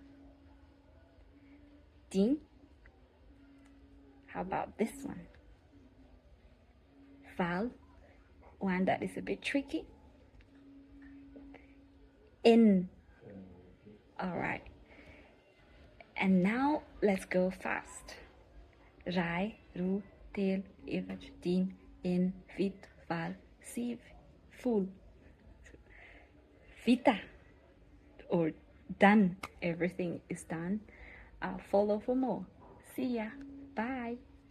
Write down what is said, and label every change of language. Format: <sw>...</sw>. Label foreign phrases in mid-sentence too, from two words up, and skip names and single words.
<en>Din. How about this one? Val. One that is a bit tricky. In. All right. And now let's go fast.</en> <mg>Iray, ru, telo, efatra, dimy, enina, fito, valo, sivy, folo. Vita.</mg> <en>Or done. Everything is done. Follow for more. See ya. Bye.</en>